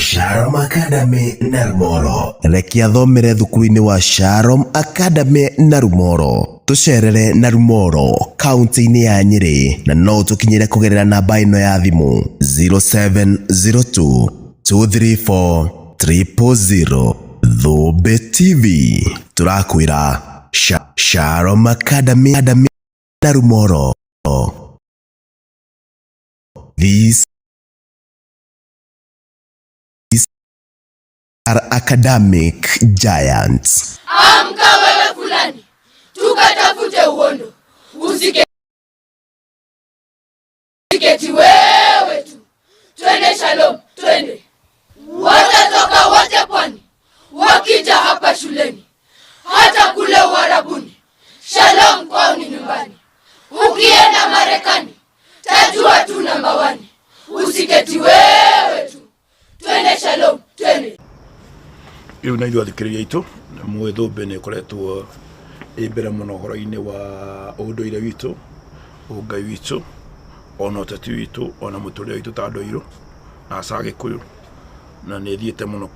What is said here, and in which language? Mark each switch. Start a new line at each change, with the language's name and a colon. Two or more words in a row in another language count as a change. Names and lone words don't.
Kikuyu: Sharom Academy na Rumoro reke athomere thukuru-ini wa Sharom Academy na Rumoro tucerere na Rumoro kaunti-ini ya Nyeri na no tukinyire kugerera namba ino ya thimu 0702 234 000 Thobe TV turakwira Sharom Academy na Rumoro.
English: These are academic giants.
Swahili: Amka wewe fulani, tukatafute uondo, usiketi wewe tu, twende Shalom, twende. Watatoka wote pwani, wakija hapa shuleni, hata kule Uarabuni. Shalom kwao ni nyumbani. Ukienda Marekani, tajua tu namba 1. Usiketi wewe tu, twende Shalom, twende.
Kikuyu: Iu na ithuĩ athikĩrĩria aitũ mwĩthũmbĩ nĩ ĩkoretwo mbere mũno ũhoro-inĩ wa ũndũire witũ, ũngai witũ, ona ũteti witũ, ona mũtũrĩre witũ ta andũ airũ na aca Gĩkũyũ, na nĩ ĩthiĩte mũno kũu.